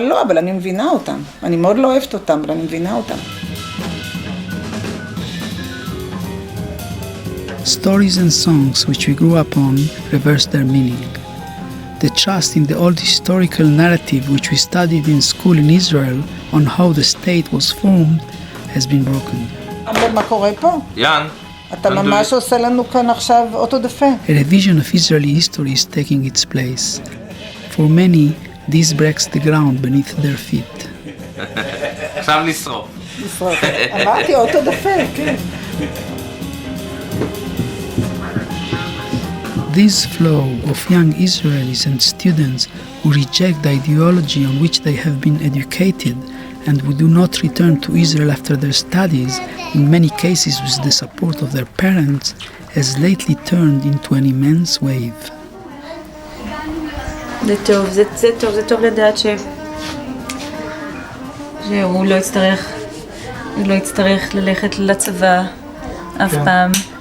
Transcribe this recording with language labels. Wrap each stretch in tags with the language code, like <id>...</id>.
<he>לא, אבל אני מבינה אותם, אני מאוד לא אוהבת אותם, אבל אני מבינה אותם.</he> <en>Stories and songs which we grew up on reverse their meaning. The trust in the old historical narrative which we studied in school in Israel on how the state was formed has been broken.</en> <he>מה קורה פה? יאן. אתה ממש עושה לנו כאן עכשיו אוטודפה.</he> <en>A revision of Israeli history is taking its place. For many, this breaks the ground beneath their feet.</en> <he>עכשיו לשרוף. לשרוף. אמרתי אוטודפה, כן.</he> <en>This flow of young Israelis and students who reject the ideology on which they have been educated and who do not return to Israel after their studies, in many cases with the support of their parents, has lately turned into an immense wave.</en> <he>זה טוב לדעת שהוא לא יצטרך ללכת לצבא אף פעם.</he>